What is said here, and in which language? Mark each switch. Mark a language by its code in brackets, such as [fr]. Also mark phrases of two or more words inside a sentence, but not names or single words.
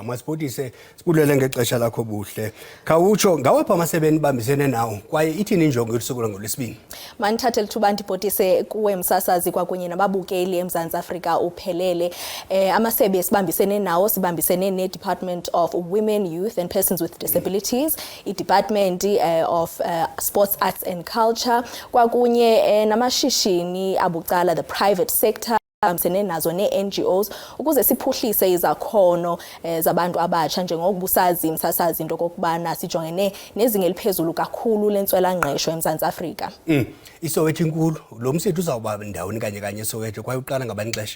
[xh] Masibhotise sibulele ngexesha lakho Buhle. Khawutsho ngawaphi amasebe enibambisene nawo kwaye ithini injongo yosuku ngolwesibini? Manithathe lithuba ndibhotise kuwe msasazi kwakunye nababukeli eMzantsi Afrika uphelele. Amasebe sibambisene nawo sibambisene ne-Department of Women, Youth and Persons with Disabilities, i-Department of Sports, Arts and Culture, kwakunye namashishini abucala, [en] the private sector, [xh] nazo ne-NGOs ukuze siphuhlise izakhono zabantu abatsha njengokubusazi msasazi into kokubana sijongene nezinga eliphezulu kakhulu lentswela-ngqesho eMzantsi Afrika. iSoweto inkulu, lo msitho uzawuba ndawoni kanye eSoweto kwaye uqala ngabani ixesha?